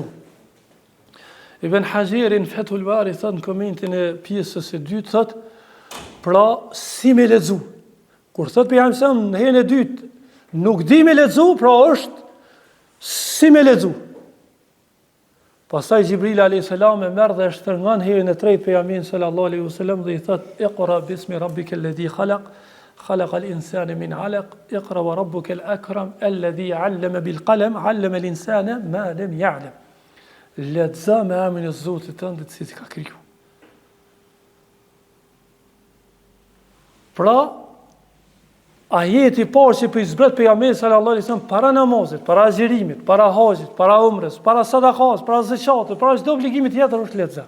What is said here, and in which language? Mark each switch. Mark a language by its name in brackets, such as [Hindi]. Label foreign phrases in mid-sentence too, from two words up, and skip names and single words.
[Albanian] Ibn Hajarin Fathul Bari thot në komentin e pjesës së dytë thot, pra si me lexu. Kur thot pejgamberi në herën e dytë nuk di me lexu, pra është si me lexu. Pastaj Gjibril a.s. e merr dhe shtrëngon herën e tretë pejgamberin [Arabic] صلى الله عليه وسلم [Albanian] dhe I thot [Arabic] اقرأ باسم ربك الذي خلق خلق الإنسان من علق اقرأ وربك الأكرم الذي علم بالقلم علم الإنسان ما لم يعلم. [Albanian] Lexo me emrin e Zotit tënd, I cili ka kriju. Pra, ajeti parë që për i zbret pejgamberi [Arabic] صلى الله عليه وسلم [Albanian] para namazit, para agjerimit, para haxhit, para umrës, para sadakas, para zeqatit, para çdo obligimi tjetër është lexim.